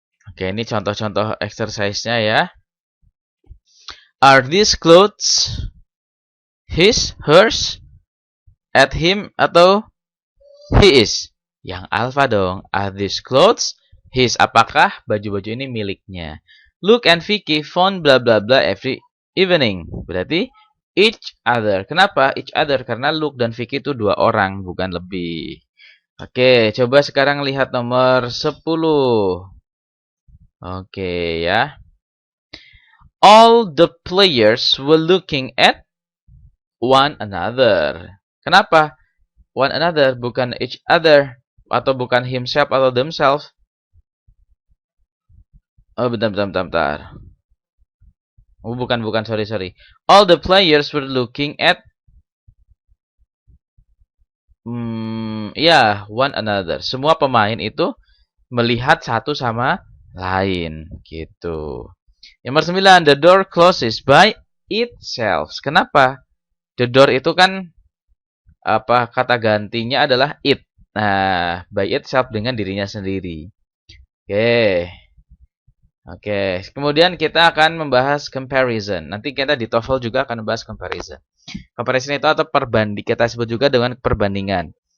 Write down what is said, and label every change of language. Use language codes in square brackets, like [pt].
[id] Oke, ini contoh-contoh exercise-nya ya. [en] Are these clothes his, hers, at him, atau he is? [id] Yang alpha dong. [en] Are these clothes his? [id] Apakah baju-baju ini miliknya? [en] Luke and Vicky found blah blah blah every evening. [id] Berarti each other. Kenapa each other? Karena Luke dan Vicky itu dua orang, bukan lebih. Oke, coba sekarang lihat nomor 10. Oke ya. [en] All the players were looking at one another. [id] Kenapa one another bukan each other? Atau bukan himself atau themselves? Oh, bentar. Oh, bukan, sorry. [en] All the players were looking at one another. [id] Semua pemain itu melihat satu sama lain, gitu. Nomor 9, [en] the door closes by itself. [id] Kenapa? The door itu kan kata gantinya adalah it. Nah, by itself dengan dirinya sendiri. Oke. Kemudian kita akan membahas comparison. Nanti kita di TOEFL juga akan membahas comparison. Comparison itu atau kita sebut juga dengan perbandingan.